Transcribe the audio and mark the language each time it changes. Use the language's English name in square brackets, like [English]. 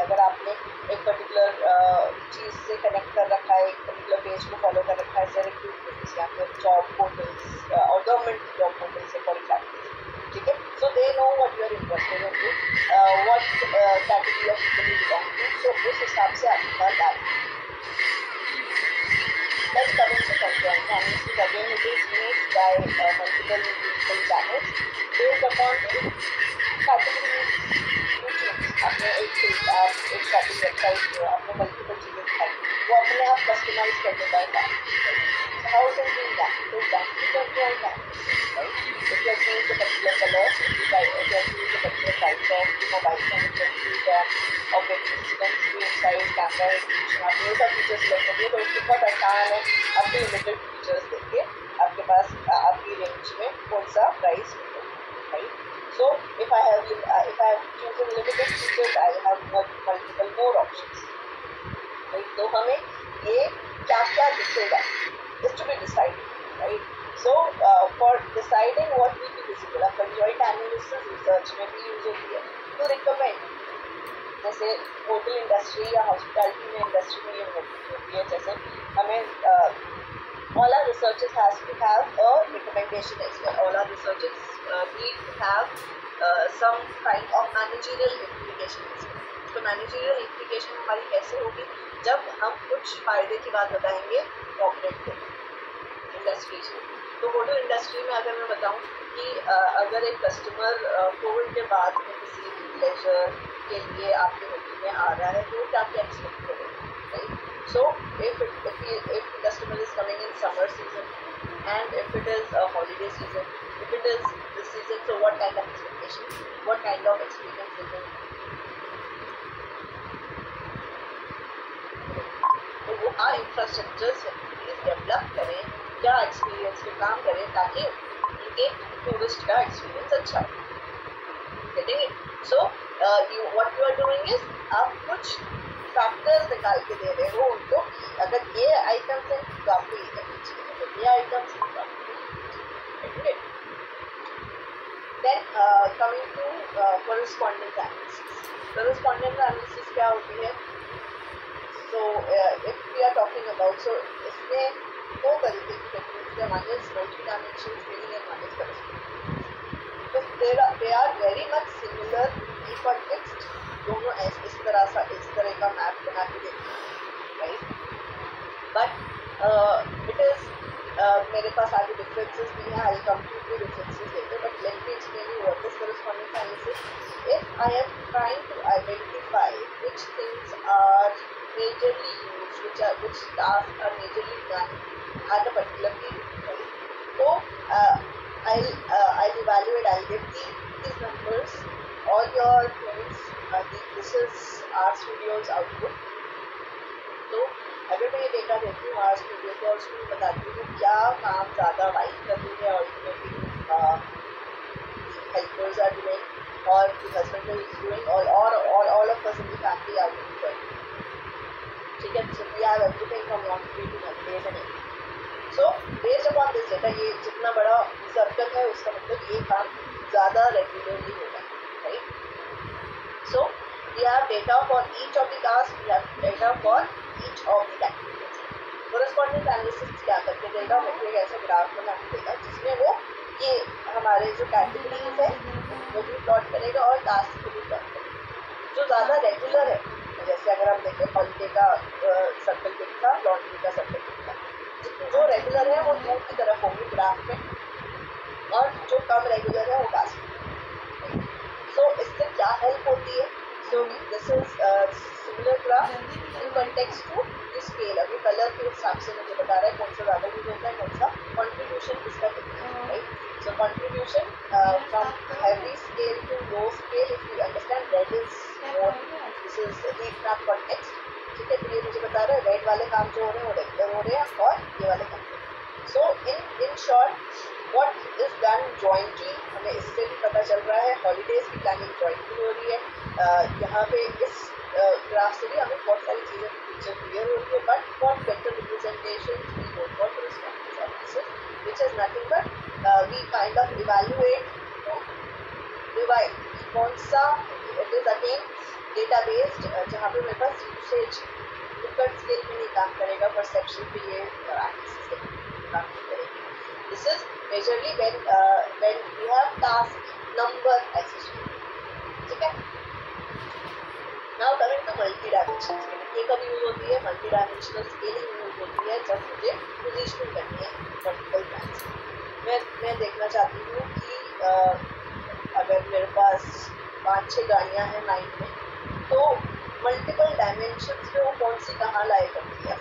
[Hindi] अगर आपने एक पर्टिकुलर चीज़ से कनेक्ट कर रखा है, एक पर्टिकुलर पेज को फॉलो कर रखा है, जैसे रिक्रूटमेंट्स या फिर जॉब पोर्टल्स और गवर्नमेंट जॉब पोर्टल्स से फॉर एग्जाम्पल, ठीक है. [English] so they know what you are interested in, what category of people you belong to, so [Hindi] उस हिसाब से आपका [English] That. Let's come into concurrent analysis. Again, it is used by multiple digital channels based upon the category features. [Hindi] आपने एक shopping website, आपने multiple चीज़ें दिखाई, वो अपने आप कस्टमाइज करने का काम. [English] How can we do that? So that you can do all that, right? If you have used a particular color, if you have used a particular type of mobile phone, if you have used operating systems, screen size, camera resolution, [Hindi] आप ये सब features select करिए, तो इसके बहुत आसान है आपके लिमिटेड फीचर्स देखिए आपके पास आपकी रेंज में कौन सा प्राइस है, right. [English] So if I have chosen limited features, I have multiple more options, right. [Hindi] तो हमें ये क्या क्या दिखेगा [English] is to be decided, [Hindi] right. [English] So for deciding what will be visible, a conjoint analysis research [Hindi] में भी use होती है [English] to recommend. [Hindi] जैसे होटल इंडस्ट्री या हॉस्पिटैलिटी में इंडस्ट्री में ये होती है, जैसे हमें [English] all our researchers has to have a recommendation as well. All our researchers need to have some kind of managerial implications. [Hindi] तो मैनेजरियल implication हमारी कैसे होगी जब हम कुछ फायदे की बात बताएंगे कॉर्पोरेट को इंडस्ट्रीज में। तो होटल इंडस्ट्री में अगर मैं बताऊं कि अगर एक कस्टमर कोविड के बाद में किसी लेजर के लिए आपके होटल में आ रहा है तो क्या क्या एक्सपेक्ट करेगा, right? [English] So if the customer is coming in summer season and if it is a holiday season, if it is this season, so what kind of expectations, what kind of experience is it? [Hindi] तो वो infrastructure से develop करें, क्या experience पे काम करें ताकि उनके टूरिस्ट का एक्सपीरियंस अच्छा हो। [English] Getting it? So what you are doing is [Hindi] आप कुछ फैक्टर्स निकाल के दे रहे हो उनको, अगर ये आइटम्स हैं तो आपको ये करनी चाहिए, अगर ये आइटम्स हैं तो आपको ये। [English] Then coming to correspondence analysis. [Hindi] Correspondence analysis क्या होती है? [English] So if we are talking about, so [Hindi] इसमें दो तरीके की टेक्निक्स है, [English] one is multi-dimensional scaling and one is correspondence. So they are very much similar in context. [Hindi] दोनों इस तरह का मैप बना के देते हैं, राइट? [English] but it is [Hindi] मेरे पास आगे डिफरेंसेस भी हैं, [English] I come to the differences later, but let me explain you what is correspondence analysis. If I am trying to identify which things are majorly used, which tasks are majorly done at a particular period, right? So I'll evaluate, I'll get these numbers, all your things, this is RStudio's output. [Hindi] तो अगर मैं ये data देती हूँ RStudio को और उसको बताती हूँ क्या काम ज़्यादा वाइट कर रही है, और [English] Helpers are doing or the husband is doing, all of us in the family are doing well. [Hindi] ठीक है, [English] so we have everything from laundry to days and everything. So based upon this data, [Hindi] ये जितना बड़ा circle है उसका मतलब ये काम ज़्यादा रेगुलरली होगा, right? [English] So we have data for each of the tasks, we have data for each of the activities. [Hindi] Correspondence analysis क्या करके देगा, मुझे एक ऐसा ग्राफ बना के देगा जिसमें वो ये हमारे जो कैटेगरीज है वो भी प्लॉट करेगा और टास्क को भी प्लॉट करेगा। जो ज़्यादा रेगुलर है, जैसे अगर हम देखें हॉलिडे का सर्कल दिखता, लॉन्ड्री का सर्कल दिखता, जो रेगुलर है वो दूर की तरफ होंगे ग्राफ में, और जो कम रेगुलर है वो पास में। सो इससे क्या हेल्प होती है? [English] So this is similar graph in context to the scale. [Hindi] अभी कलर के हिसाब से मुझे बता रहा है कौन सा ज़्यादा यूज होता है, कौन सा कॉन्ट्रीब्यूशन किसका कितना है, right? [English] So contribution from heavy scale to low scale, if you understand, red is more, this is heat map context. [Hindi] ठीक है, तो ये मुझे बता रहा है रेड वाले काम जो हो रहे हैं वो रेगुलर हो रहे हैं और ये वाले काम। [English] so in short what is done jointly, [Hindi] हमें इससे भी पता चल रहा है हॉलीडेज की प्लानिंग jointly हो रही है। यहाँ पे इस ग्राफ से भी हमें बहुत सारी चीज़ें पिक्चर क्लियर हो रही है, [English] but for better representation we go for correspondence analysis, which is nothing but we kind of evaluate, [Hindi] divide कौन सा, [English] it is again data based, [Hindi] जहाँ पे मेरे पास यूसेज लुकट स्केल में नहीं काम करेगा, परसेप्शन पे ये एनालिसिस काम नहीं करेगी. [English] This is majorly when we have task number associated. [Hindi] ठीक है. [English] Now coming to [Hindi] multi dimensional scaling, ये कब यूज होती है? मल्टी डायमेंशनल स्केलिंग यूज होती है जब मुझे पोजीशनिंग करनी है मल्टीपल ब्रांड्स. मैं देखना चाहती हूँ कि अगर मेरे पास 5-6 गाड़ियाँ हैं लाइन में, तो मल्टीपल डायमेंशंस में वो कौन सी कहाँ लाए करती है.